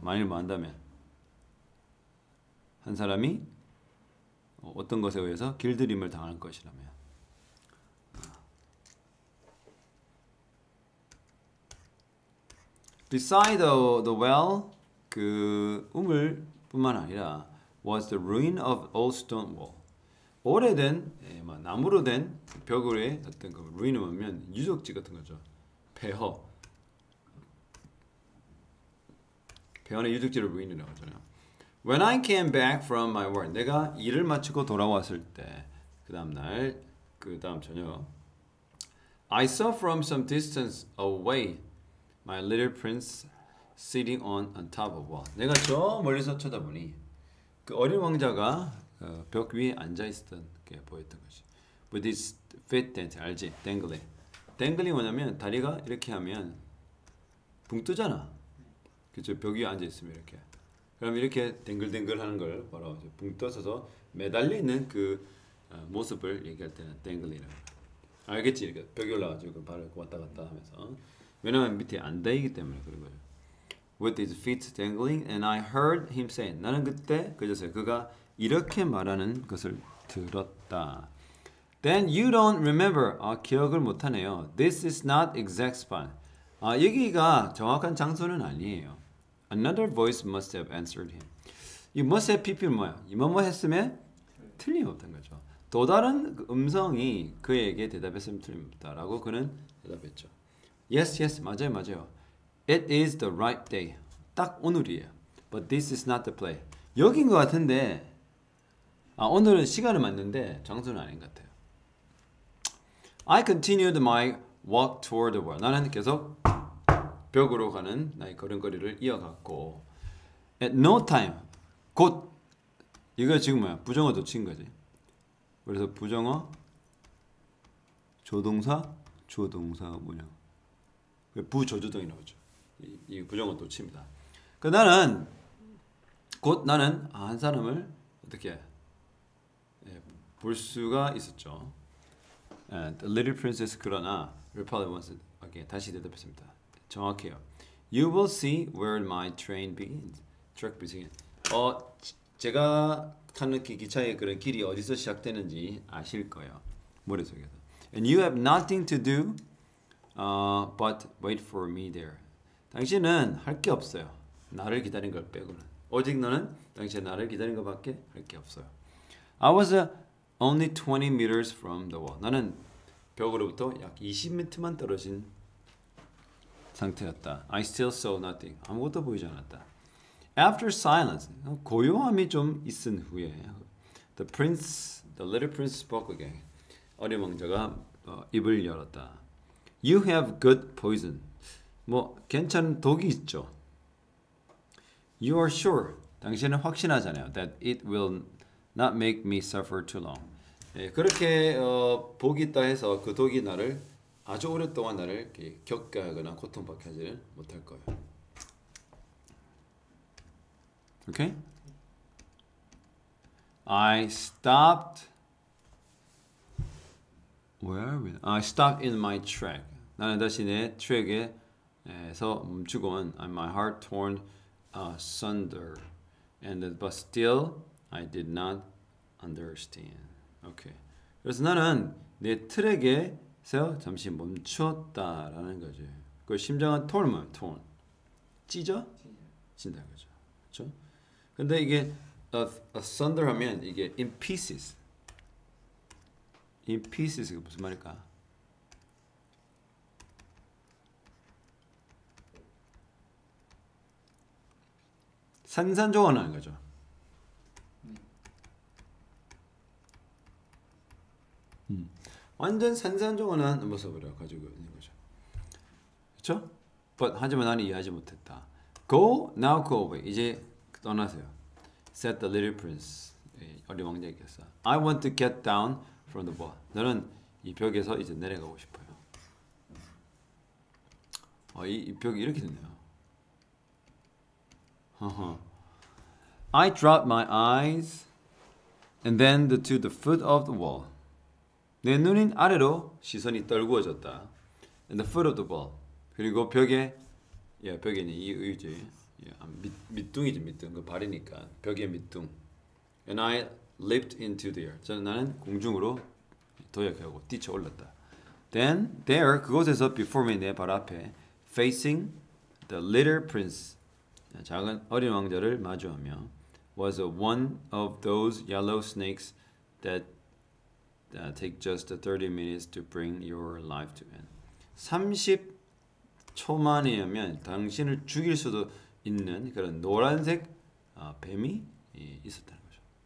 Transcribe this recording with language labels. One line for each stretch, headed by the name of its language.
Korean: 만일 뭐 한다면 한 사람이 어떤 것에 의해서 길들임을 당할 것이라면
English: beside the well
Korean: 그 우물뿐만 아니라
English: was the ruin of old stone wall.
Korean: 오래된 나무로 된 벽의 어떤 그 ruin을 보면 유적지 같은 거죠. 폐허. 폐허의 유적지를 ruin이라고 하잖아요.
English: When I came back from my work,
Korean: 내가 일을 마치고 돌아왔을 때 그 다음 저녁
English: I saw from some distance away my little prince sitting on top of a wall.
Korean: 내가 저 멀리서 쳐다보니 그 어린 왕자가 벽 위에 앉아 있었던 게 보였던 거지.
English: With his feet dancing,
Korean: 알지?
English: dangling.
Korean: dangling 뭐냐면 다리가 이렇게 하면 붕 뜨잖아. 그죠? 벽 위에 앉아 있으면 이렇게. 그럼 이렇게 댕글댕글 하는 걸 바로 붕 떠서 매달려 있는 그 모습을 얘기할 때는 댕글이라고. 알겠지? 이렇게 벽에 올라가지고 발을 왔다 갔다 하면서. 왜냐면 밑에 안 닿이기 때문에 그런 거죠.
English: With his feet dangling, and I heard him say.
Korean: 나는 그때 그제서야 그가 이렇게 말하는 것을 들었다.
English: Then you don't remember.
Korean: 기억을 못하네요.
English: This is not exact spot.
Korean: 여기가 정확한 장소는 아니에요.
English: Another voice must have answered him.
Korean: 이 must have pp는 뭐야? 이뭐뭐 했으면 틀림없던 거죠. 또 다른 음성이 그에게 대답했으면 틀림없다라고 그는 대답했죠.
English: Yes, yes,
Korean: 맞아요, 맞아요.
English: It is the right day.
Korean: 딱 오늘이에요.
English: But this is not the place.
Korean: 여긴 것 같은데 오늘은 시간은 맞는데 장소는 아닌 것 같아요.
English: I continued my walk toward the wall.
Korean: 나는 계속 벽으로 가는 나의 걸음걸이를 이어갔고
English: At no time.
Korean: 곧 이거 지금 뭐야? 부정어 도친 거지. 그래서 부정어 조동사 뭐냐? 부조주동이라고 하죠. 이 부정어 도치입니다. 그 나는 곧 나는 한 사람을 어떻게 볼 수가 있었죠.
English: The Little Princess
Korean: 그러나
English: replied once again
Korean: 다시 대답했습니다. 정확해요.
English: You will see where my train begins. Track begins.
Korean: 제가 타는 기차의 그런 길이 어디서 시작되는지 아실 거예요. 머릿속에서.
English: And you have nothing to do but wait for me there.
Korean: 당신은 할 게 없어요. 나를 기다린 걸 빼고는. 오직 너는 당신 나를 기다린 것밖에 할 게 없어요.
English: I was only 20 meters from the wall.
Korean: 나는 벽으로부터 약 20m만 떨어진 상태였다.
English: I still saw nothing.
Korean: 아무것도 보이지 않았다.
English: After silence,
Korean: 고요함이 좀 있은 후에
English: the little prince spoke again.
Korean: 어린 왕자가 입을 열었다.
English: You have good poison.
Korean: 뭐 괜찮은 독이 있죠.
English: You are sure.
Korean: 당신은 확신하잖아요.
English: That it will not make me suffer too long.
Korean: 그렇게 복이 있다 해서 그 독이 나를 아주 오랫동안 나를 겪게 하거나 고통받게 하지는 못할 거예요.
English: Okay? I stopped. Where are we? I stopped in my track.
Korean: 나는 다시 내 트랙에서 멈추고는
English: my heart torn asunder. But still I did not understand. Okay.
Korean: 그래서 나는 내 트랙에서 잠시 멈추었다라는 거지. 그 심장은 torn 뭐야? torn. 찢어? 찢는다는 거죠. 그렇죠? 근데 이게 asunder 하면 이게
English: in pieces. in pieces
Korean: 가 무슨 말일까? 산산조각나는 거죠. 완전 산산조각난 모습을 가지고 있는 거죠. 그렇죠? But 하지만 나는 이해하지 못했다.
English: Now go away.
Korean: 이제 떠나세요.
English: Said the little prince.
Korean: 어린 왕자께서.
English: I want to get down from the wall.
Korean: 나는 이 벽에서 이제 내려가고 싶어요. 이 벽이 이렇게 됐네요.
English: I dropped my eyes and then to the foot of the wall.
Korean: 내 눈은 아래로 시선이 떨구어졌다.
English: And the foot of the wall.
Korean: 그리고 벽에 벽에는 이 의지 밑둥이지 밑둥 그 발이니까 벽의 밑둥.
English: And I leaped into the air.
Korean: 나는 공중으로 도약하고 뛰쳐올랐다.
English: Then there
Korean: 그곳에서
English: before me
Korean: 내 발 앞에
English: facing the little prince
Korean: 작은 어린 왕자를 마주하며
English: was one of those yellow snakes that take just 30 minutes to bring your life to end.
Korean: 30초만이면 당신을 죽일 수도 있는 그런 노란색 뱀이 있었다는 거죠.